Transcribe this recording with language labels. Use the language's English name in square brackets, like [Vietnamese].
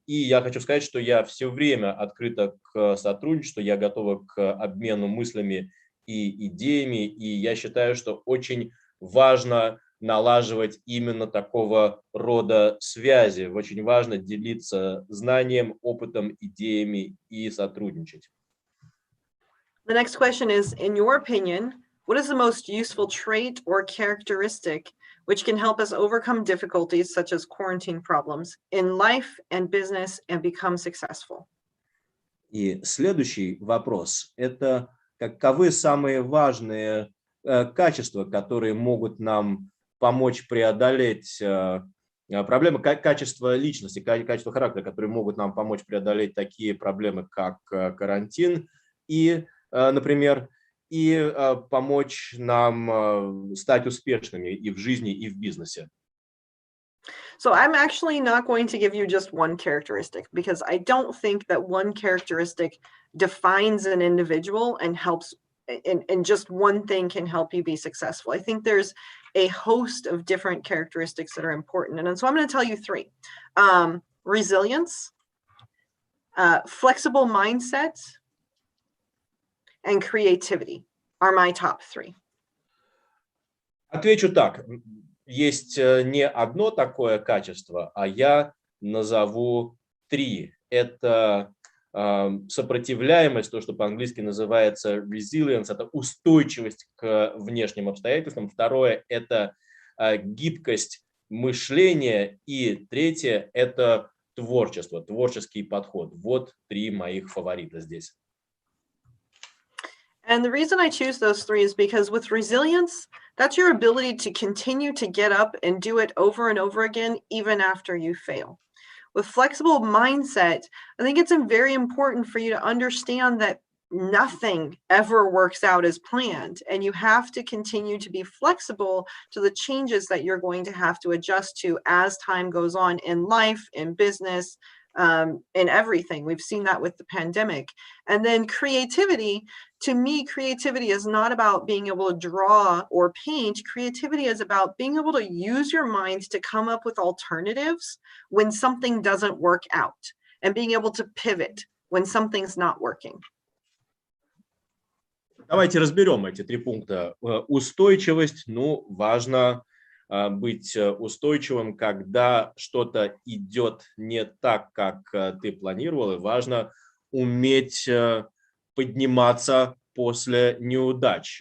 [Russian] И я хочу сказать, что я все время открыта к сотрудничеству, я готова к обмену мыслями и идеями, и я считаю, что очень важно налаживать именно такого рода связи. Очень важно делиться знанием, опытом, идеями и сотрудничать. [English] The next question is, in your opinion, what is the most useful trait or characteristic which can help us overcome difficulties such as quarantine problems in life and business and become successful? [Russian] И следующий вопрос – это каковы самые важные качества, которые могут нам помочь преодолеть Проблемы качества личности, качества характера, которые могут нам помочь преодолеть такие проблемы, как карантин, и, например, и помочь нам стать успешными и в жизни, и в бизнесе. [English] So I'm actually not going to give you just one characteristic because I don't think that one characteristic defines an individual and helps and just one thing can help you be successful. I think there's a host of different characteristics that are important. And so I'm going to tell you three. Resilience, flexible mindset, and creativity are my top three. [Russian] Отвечу так. Есть не одно такое качество, а я назову три. Это сопротивляемость, то, что по-английски называется resilience, это устойчивость к внешним обстоятельствам. Второе – это гибкость мышления. И третье – это творчество, творческий подход. Вот три моих фаворита здесь. [English] And the reason I choose those three is because with resilience, that's your ability to continue to get up and do it over and over again, even after you fail. With flexible mindset, I think it's very important for you to understand that nothing ever works out as planned, and you have to continue to be flexible to the changes that you're going to have to adjust to as time goes on in life, in business, in everything. We've seen that with the pandemic. And then creativity, to me, creativity is not about being able to draw or paint. Creativity is about being able to use your mind to come up with alternatives when something doesn't work out and being able to pivot when something's not working. [Russian] Давайте разберем эти три пункта. Устойчивость, ну, важно быть устойчивым, когда что-то идет не так, как ты планировал, и важно уметь подниматься после неудач.